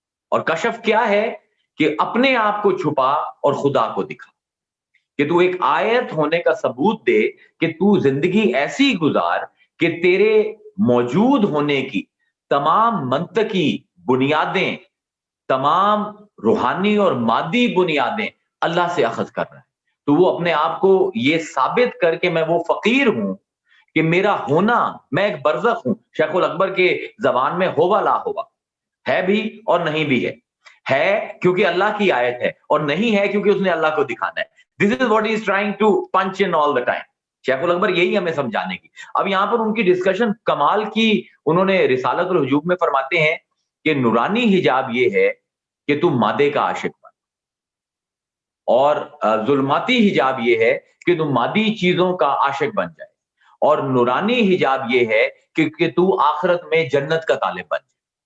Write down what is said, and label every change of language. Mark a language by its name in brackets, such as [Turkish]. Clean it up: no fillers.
[Urdu] اور کشف کیا ہے؟ کہ اپنے آپ کو چھپا اور خدا کو دکھا, کہ تو ایک آیت ہونے کا ثبوت دے کہ تو زندگی ایسی گزار کہ تیرے موجود ہونے کی تمام منطقی بنیادیں, تمام روحانی اور مادی بنیادیں اللہ سے اخذ کر رہا ہے. تو وہ اپنے آپ کو یہ ثابت کر کے میں وہ فقیر ہوں کہ میرا ہونا, میں ایک برزخ ہوں. شیخ الاکبر کے زبان میں ہووا لا ہوا, ہے بھی اور نہیں بھی ہے کیونکہ اللہ کی آیت ہے, اور نہیں ہے کیونکہ اس نے اللہ کو دکھانا ہے. [English] This is what he is trying to punch in all the time. [Urdu] شیخ الاکبر یہی ہمیں سمجھانے کی. اب یہاں پر ان کی ڈسکشن کمال کی, انہوں نے رسالت الحجوب میں فرماتے ہیں کہ نورانی حجاب یہ ہے کہ تم مادے کا عاشق بن, اور ظلماتی حجاب یہ ہے کہ تم مادی چیزوں کا عاشق بن جائے, اور نورانی حجاب یہ ہے کہ تو آخرت میں جنت کا طالب بن جائے.